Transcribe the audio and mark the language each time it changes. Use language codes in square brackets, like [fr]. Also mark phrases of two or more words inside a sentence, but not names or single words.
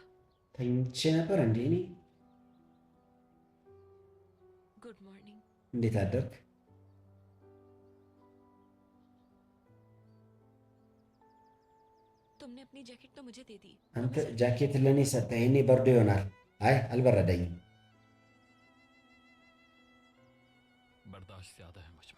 [am] ተኝቼ ነበር እንዴ እኔ? [en] good morning. [am] እንዴት አደርክ? [hi] तुमने अपनी जैकेट तो मुझे दे दी। [am] አንተ ጃኬት ለእኔ ሰጠህ። እኔ በርዶ ይሆናል። አይ አልበረደኝም። [hi] बर्दाश्त ज्यादा है मुझ में।